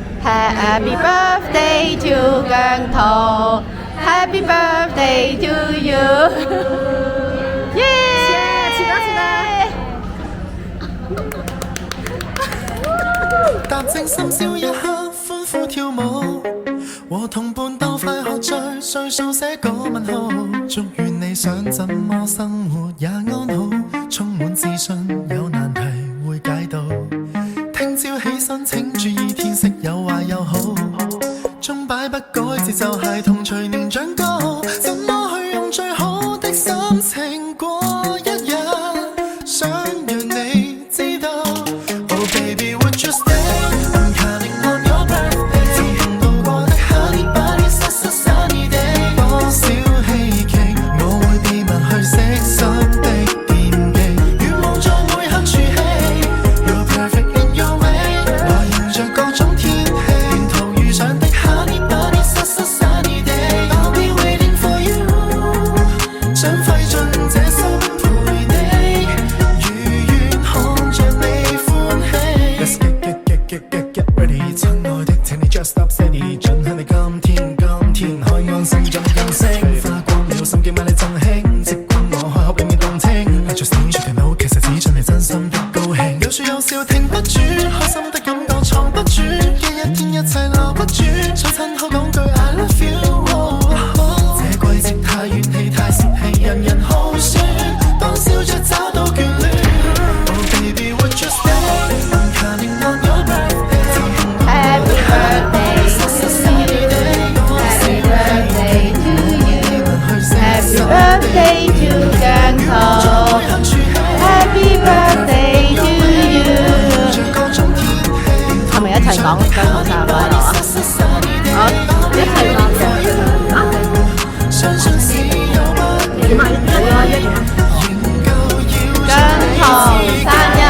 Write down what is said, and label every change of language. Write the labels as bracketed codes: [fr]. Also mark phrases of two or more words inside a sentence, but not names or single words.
[en] Happy birthday to 姜濤 Happy birthday to you 耶！ [yue] 踏正深宵一刻，歡呼跳舞，和同伴鬥快喝醉，歲數寫個問號。祝願你想怎麼生活也安好，充滿自信，有難題會解到。聽朝起身請注意天色有壞有好，鐘擺不改節奏孩童隨年長高，怎麼去用最好的心情過一日？想讓你知道 [en] Oh baby would you stay？I'm counting on your birthday， [yue] 曾共度過的 [en] Honey Bunny Sunny Day， [yue] 多少希冀我會秘密去悉心的惦記，願望在每刻儲起 [en] You're perfect in your way， [yue] 來迎着各種天氣，沿途遇上的 [en] Honey Bunny Sunny Day， I'll be waiting for you， [yue] 想費盡這生陪你，如願看着你歡喜。 [en] Let's get ready， [yue] 親愛的，請你 [en] just stop steady， [yue] 盡享你今天，海岸線盡更升，花光了心機買你贈興，即管我開口俾面動聽，拉著線出條腦，其實只準你真心的高興，有説有笑停不住，開心的感覺藏不住，一天一切留不住，想親口講句 [en] I love you。 [yue] 這季節太怨氣太泄氣，人人好酸，當笑着找到眷戀。 [en] Oh baby would you stay？I'm counting on your birthday， Happy birthday Happy birthday to you Happy birthday to 姜濤 Happy birthday to you [yue] 係咪一齊講姜濤生日快樂啊？好，一齊講嘅啊？點啊？姜濤生